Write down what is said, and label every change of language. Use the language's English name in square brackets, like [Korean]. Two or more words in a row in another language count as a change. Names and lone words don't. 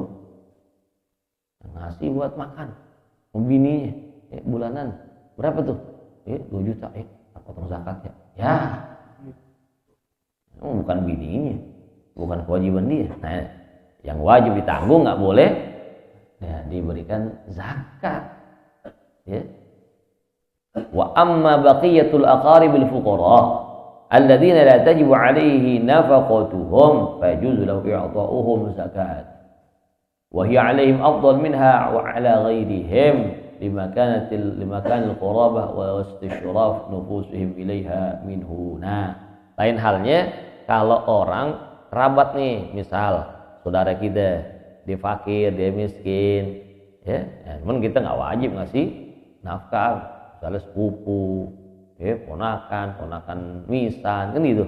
[Indonesian] Ngasih buat makan. Bininya, bulanan. Berapa tuh? 2 juta. Potong zakat ya? Ya. Bukan bininya, bukan kewajiban dia. Nah, yang wajib ditanggung nggak boleh ya, diberikan zakat. [Arabic] Ya. وأما بقية الأقارب الفقراء الذين لا تجب عليه نفقتهم فيجوز له إعطاؤهم الزكاة. وهي عليهم أفضل منها وعلى غيرهم لمكان القرابة واستشراف نفوسهم إليها منه. [Indonesian] Nah, lain halnya kalau orang kerabat nih, misal saudara kita, dia fakir, dia miskin, ya, cuman kita nggak wajib ngasih nafkah, misalnya sepupu, ya, ponakan misan, kan gitu.